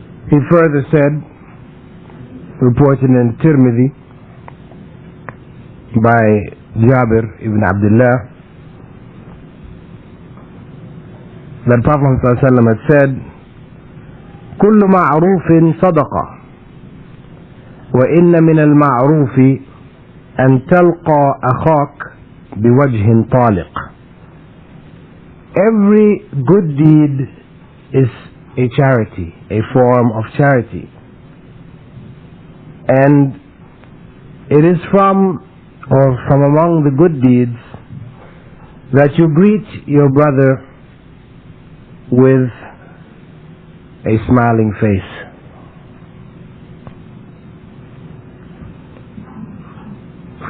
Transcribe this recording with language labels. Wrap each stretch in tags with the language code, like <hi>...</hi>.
<en>He further said, reported in Tirmidhi by Jabir ibn Abdullah, that Prophet Muhammad ﷺ had said,</en> <ar>"Kullu ma'rufin sadaqah, وإن من المعروف أن تلقى أخاك بوجه طالق.</ar> <en>Every good deed is a charity, a form of charity. And it is from among the good deeds that you greet your brother with a smiling face.</en>